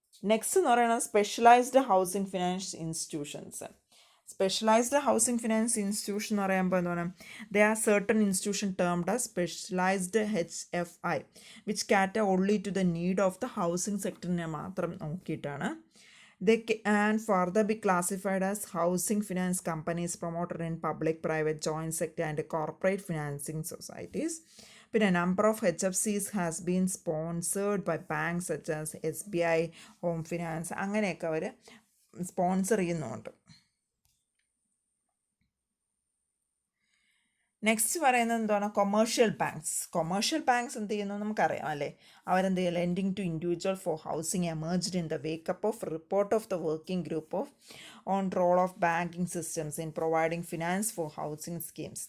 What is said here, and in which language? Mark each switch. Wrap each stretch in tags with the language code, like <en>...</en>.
<en>Next എന്ന് പറയുന്നത് specialised housing finance institutions. Specialised housing finance institution എന്ന് പറയുമ്പോൾ എന്താണ് they are certain institution termed as specialised HFI which cater only to the need of the housing</en> <ml>സെക്ടറിനെ മാത്രം നോക്കിയിട്ടാണ്.</ml> <en>They can further be classified as housing finance companies promoted in public, private, joint sector and corporate financing societies. But a number of HFCs has been sponsored by banks such as SBI, Home Finance.</en> <ml>അങ്ങനെയൊക്കെ അവർ sponsor ചെയ്യുന്നുണ്ട്.</ml> <en>next പറയുന്നത് എന്താണ്</en> <ml>commercial banks. Commercial banks എന്ത് ചെയ്യുന്നു നമുക്കറിയാം അല്ലേ, അവരെന്ത് ചെയ്യുക</ml> <en>Lending to individual for housing emerged in the wake up of report of the working group of on role of banking systems in providing finance for housing schemes.</en>